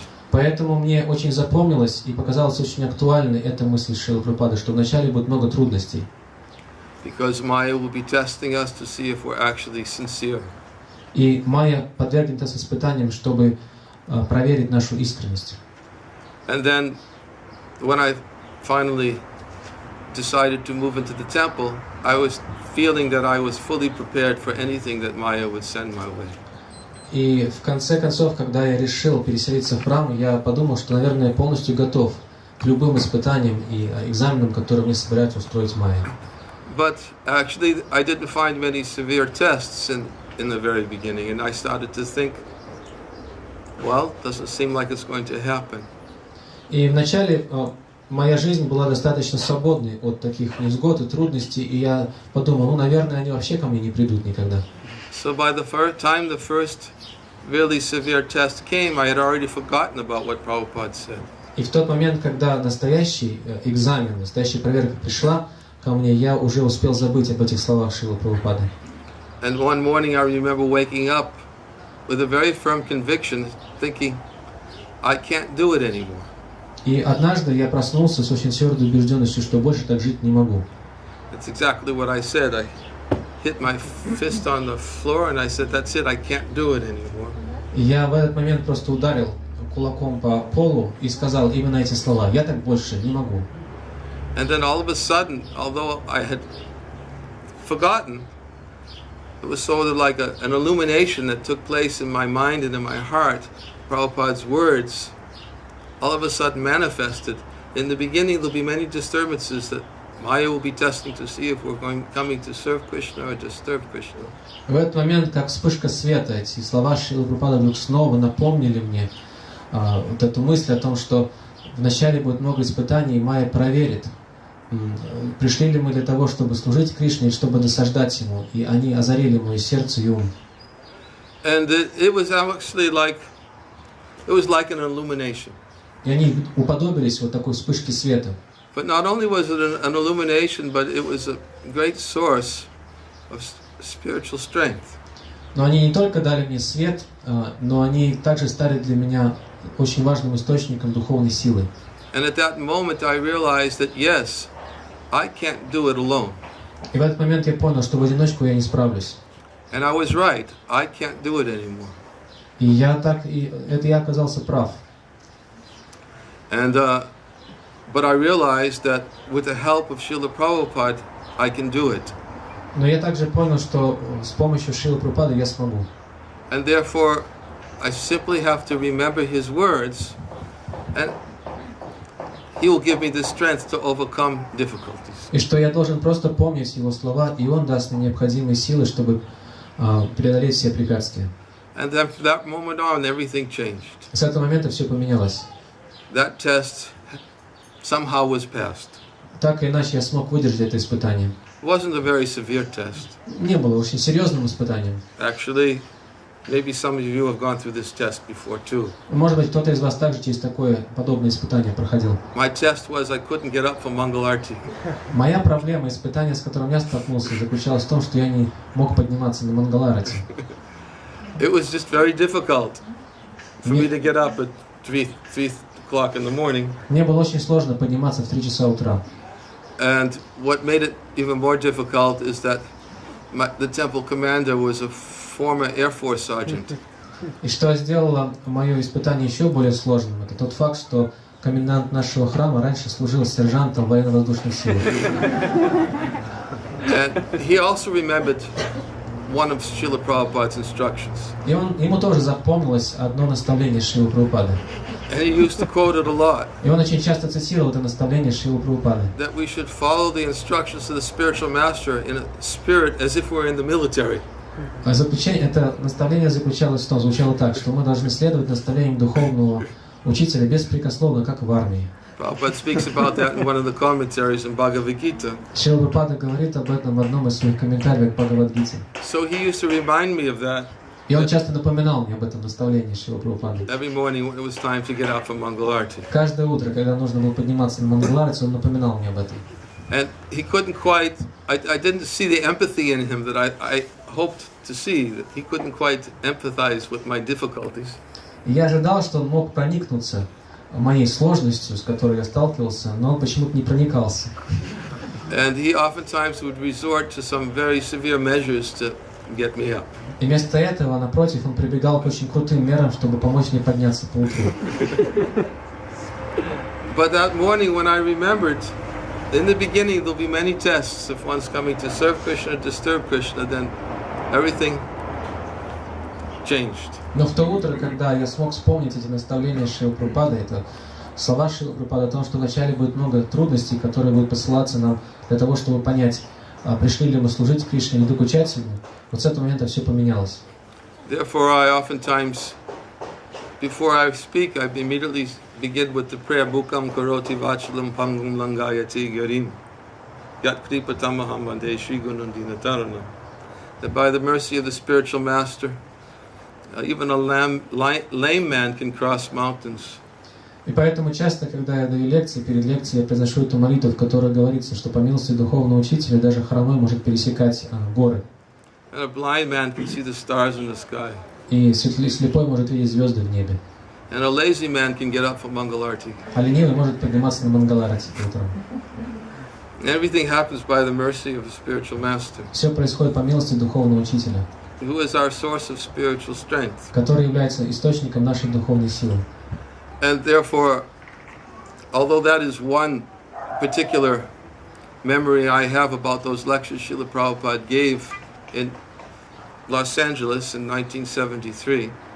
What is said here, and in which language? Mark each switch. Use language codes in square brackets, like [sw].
[ru] Поэтому мне очень запомнилось и показалось очень актуальной эта мысль Шрилы Прабхупады, что вначале будет много трудностей. [en] Because Maya will be testing us to see if we're actually sincere. [ru] И Майя подвергнет нас испытаниям, чтобы проверить нашу искренность. [en] And then, when I finally decided to move into the temple, I was feeling that I was fully prepared for anything that Maya would send my way. [ru] И в конце концов, когда я решил переселиться в храм, я подумал, что, наверное, я полностью готов к любым испытаниям и экзаменам, которые мне собираются устроить Майя. [en] But actually, I didn't find many severe tests in the very beginning, and I started to think, well, doesn't seem like it's going to happen. [ru] И вначале моя жизнь была достаточно свободной от таких невзгод и трудностей, и я подумал, ну, наверное, они вообще ко мне не придут никогда. [en] So by the time the first really severe test came, I had already forgotten about what Prabhupada said. [ru] И в тот момент, когда настоящий экзамен, настоящая проверка пришла ко мне, я уже успел забыть об этих словах Шрилы Прабхупады. [en] And one morning I remember waking up with a very firm conviction, thinking, I can't do it anymore. [ru] И однажды я проснулся с очень твердой убежденностью, что больше так жить не могу. [en] That's exactly what I said. I hit my fist on the floor and I said, that's it, I can't do it anymore. [ru] И я в этот момент просто ударил кулаком по полу и сказал именно эти слова: я так больше не могу. [en] And then all of a sudden, although I had forgotten, it was sort of like an illumination that took place in my mind and in my heart. Prabhupada's words all of a sudden manifested. In the beginning there'll be many disturbances that Maya will be testing to see if we're coming to serve Krishna or disturb Krishna. [ru] В этот момент, как вспышка света, эти слова Шрилы Прабхупады вдруг снова напомнили мне вот эту мысль о том, что вначале будет много испытаний, и Майя проверит, пришли ли мы для того, чтобы служить Кришне, чтобы досаждать Ему, и они озарили мое сердце и ум. [en] And it was actually like an illumination. [ru] И они уподобились вот такой вспышке света. [en] But not only was it an illumination, but it was a great source of spiritual strength. [ru] Но они не только дали мне свет, но они также стали для меня очень важным источником духовной силы. [en] And at that moment I realized that yes, I can't do it alone. [ru] И в этот момент я понял, что в одиночку я не справлюсь. [en] And I was right. I can't do it anymore. [ru] И я оказался прав. [en] And but I realized that with the help of Srila Prabhupada, I can do it. [ru] Но я также понял, что с помощью Шрилы Прабхупады я смогу. [en] And therefore, I simply have to remember his words, and he will give me the strength to overcome difficulties. [ru] И что я должен просто помнить его слова, и он даст мне необходимые силы, чтобы преодолеть все препятствия. [en] And then from that moment on, everything changed. [ru] С этого момента все поменялось. [en] That test somehow was passed. [ru] Так или иначе я смог выдержать это испытание. [en] wasn't a very severe test. [ru] Не было очень серьезным испытанием. [en] Actually, maybe some of you have gone through this test before too. [ru] Может быть, кто-то из вас также через такое подобное испытание проходил. [en] My test was I couldn't get up for Mangalarti. [ru] Моя проблема, испытание, с которым я столкнулся, заключалось в том, что я не мог подниматься на Мангаларати. [en] It was just very difficult for me to get up at 3 o'clock in the morning. [ru] Мне было очень сложно подниматься в 3 часа утра. [en] And what made it even more difficult is that the temple commander was a former Air Force sergeant. [ru] И что сделало мое испытание еще более сложным, это тот факт, что комендант нашего храма раньше служил сержантом военно-воздушных сил. [en] And he also remembered one of Srila Prabhupada's instructions. [ru] И ему тоже запомнилось одно наставление Шрилы Прабхупады. [en] And he used to quote it a lot. [ru] И он очень часто цитировал это наставление Шрилы Прабхупады. [en] That we should follow the instructions of the spiritual master in a spirit as if we're in the military. [ru] Это наставление заключалось в том, звучало так, что мы должны следовать наставлениям духовного учителя беспрекословно, как в армии. [en] Prabhupada speaks about that in one of the commentaries in Bhagavad-Gitу. [ru] Шрила Прабхупада говорит об этом в одном из своих комментариев к Бхагавад-Гите. [en] So he used to remind me of that. [ru] И он часто напоминал мне об этом наставлении Шрилы Прабхупады. [en] Every morning when it was time to get up for Mangalarti. [ru] Каждое утро, когда нужно было подниматься на Мангаларати, он напоминал мне об этом. [en] And he couldn't quite, I didn't see the empathy in him that I hoped to see, that he couldn't quite empathize with my difficulties. [ru] И я ожидал, что он мог проникнуться моей сложностью, с которой я сталкивался, но он почему-то не проникался. [en] And he oftentimes would resort to some very severe measures to get me up. [ru] И вместо этого, напротив, он прибегал к очень крутым мерам, чтобы помочь мне подняться по утру. [en] But that morning when I remembered, in the beginning there'll be many tests. If one's coming to serve Krishna or disturb Krishna, then everything changed. [ru] Но в то утро, когда я смог вспомнить эти наставления Шрилы Прабхупады, это слова Шрилы Прабхупады о том, что вначале будет много трудностей, которые будут посылаться нам для того, чтобы понять, пришли ли мы служить Кришне или докучать ему, вот с этого момента все поменялось. [en] Therefore, I oftentimes, before I speak, I immediately begin with the prayer, [sa] Bukam karoti vachalam pangum langayati garim, yat kripatamaham vande shri gunandina tarana. [en] That by the mercy of the spiritual master, even a lame man can cross mountains. [ru] И поэтому часто, когда я даю лекции, перед лекцией я произношу эту молитву, в которой говорится, что по милости духовного учителя даже хромой может пересекать горы. [en] And a blind man can see the stars in the sky. [ru] И слепой может видеть звезды в небе. [en] And a lazy man can get up for Mangalarti. [ru] А ленивый может подниматься на Мангаларати утром. [en] And everything happens by the mercy of a spiritual master. [ru] Все происходит по милости духовного учителя, [en] Who is our source of spiritual strength. [ru] который является источником нашей духовной силы. [en] And therefore, although that is one particular memory I have about those lectures Srila Prabhupada gave in Los Angeles in 1973,